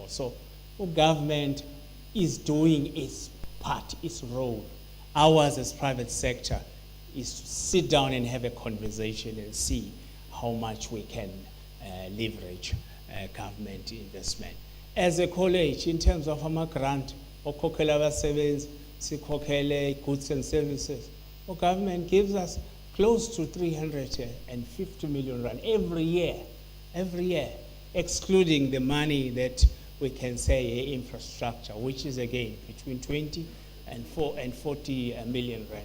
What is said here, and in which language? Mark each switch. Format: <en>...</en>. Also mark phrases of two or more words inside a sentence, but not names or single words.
<en>So the government is doing its part, its role. Ours as private sector is to sit down and have a conversation and see how much we can leverage government investment. As a college, in terms of our grant,</en> <nd>okhokhela abasebenzi, sikhokhele</nd> <en>goods and services, the government gives us close to 350 million rand every year, excluding the money that we can say infrastructure, which is again between 20 and 40 million rand.</en>